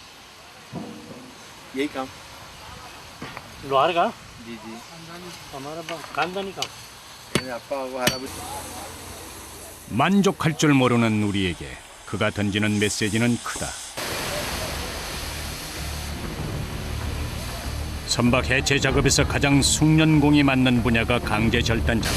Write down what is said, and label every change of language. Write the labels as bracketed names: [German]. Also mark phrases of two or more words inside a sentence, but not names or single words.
[Hindi] यही काम लोहार का जी जी हमारा खानदानी काम [Korean] 아빠 할아버지 만족할 줄 모르는 우리에게 그가 던지는 메시지는 크다. 선박 해체 작업에서 가장 숙련공이 맞는 분야가 강제 절단 작업.